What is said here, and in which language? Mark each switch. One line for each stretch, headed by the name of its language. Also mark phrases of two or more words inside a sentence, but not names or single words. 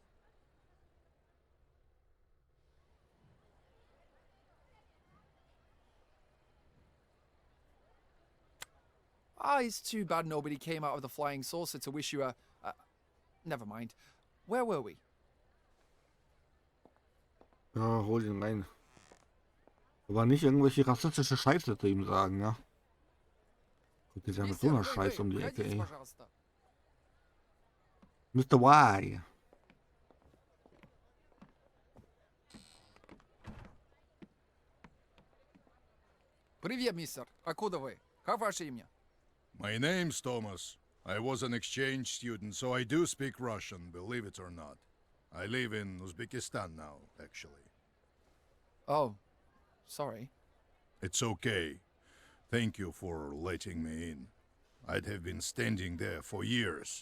English: It's too bad nobody came out of the flying saucer to wish you a... Never mind. Where were we?
German: Ja, hol ihn rein. Aber nicht irgendwelche rassistische Scheiße zu ihm sagen, ja? Guck jetzt ja mit so einer Scheiße um die Ecke, ey. Mr. Y.
Russian: Привет, мистер. Откуда вы? Как ваше имя?
English: My name's Thomas. I was an exchange student, so I do speak Russian, believe it or not. I live in Uzbekistan now, actually. Oh, sorry. It's okay. Thank you for letting me in. I'd have been standing there for years.